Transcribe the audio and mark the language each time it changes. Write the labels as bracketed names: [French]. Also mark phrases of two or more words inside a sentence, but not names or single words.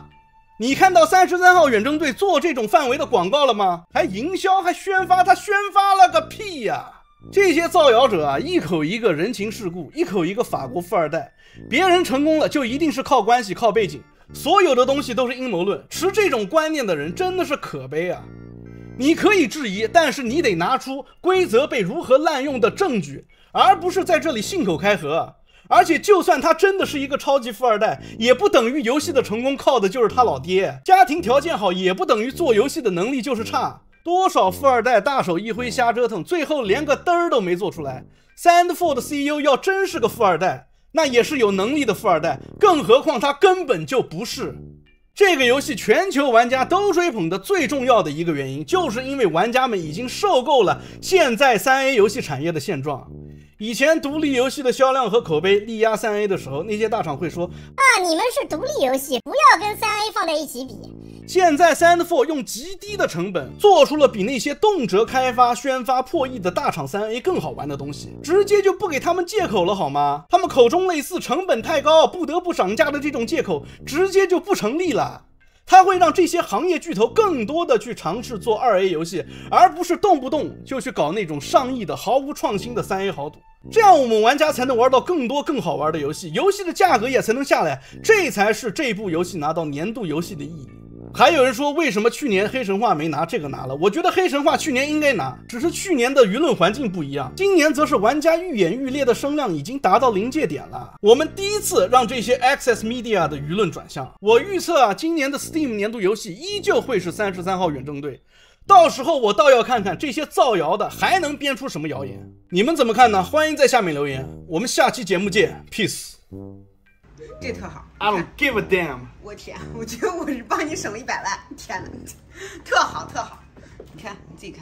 [Chinese] 你看到33號遠征隊做這種範圍的廣告了嗎？還營銷還宣發，他宣發了個屁呀！這些造謠者啊，一口一個人情世故，一口一個法國富二代，別人成功了就一定是靠關係靠背景，所有的東西都是陰謀論。持這種觀念的人真的是可悲啊！你可以質疑，但是你得拿出規則被如何濫用的證據，而不是在這裡信口開河。而且就算他真的是一個超級富二代，也不等於遊戲的成功靠的就是他老爹。家庭條件好也不等於做遊戲的能力就是差。多少富二代大手一揮瞎折騰，最後連個嘚兒都沒做出來。Sandford 的 CEO 要真是個富二代，那也是有能力的富二代，更何況他根本就不是。這個遊戲全球玩家都追捧的最重要的一個原因，就是因為玩家們已經受夠了現在 3A 遊戲產業的現狀。以前獨立遊戲的銷量和口碑力壓 3A 的時候，那些大廠會說你們是獨立遊戲，不要跟 3A 放在一起比。現在 Sandford 用極低的成本做出了比那些動輒開發宣發破億的大廠 3A 更好玩的東西，直接就不給他們借口了好嗎？他們口中類似成本太高不得不漲價的這種借口直接就不成立了。它會讓這些行業巨頭更多的去嘗試做2A 遊戲，而不是動不動就去搞那種上億的毫無創新的 3A 豪賭。這樣我們玩家才能玩到更多更好玩的遊戲，游戲的價格也才能下來，這才是這部遊戏拿到年度遊戏的意義。還有人說為什麼去年黑神話沒拿，這個拿了。我覺得黑神話去年應該拿，只是去年的輿論環境不一樣，今年則是玩家愈演愈烈的聲量已經達到臨界點了。我們第一次讓這些 Access Media 的輿論轉向。我預測啊，今年的 Steam 年度遊戲依舊會是33號遠征隊。到時候我倒要看看這些造謠的還能編出什麼謠言。你們怎麼看呢？歡迎在下面留言。我們下期節目見 ，Peace。这特好 [English] I don't give a damn。 [Chinese] 我天，我觉得我是帮你省了100万，天哪，特好特好，你看你自己看。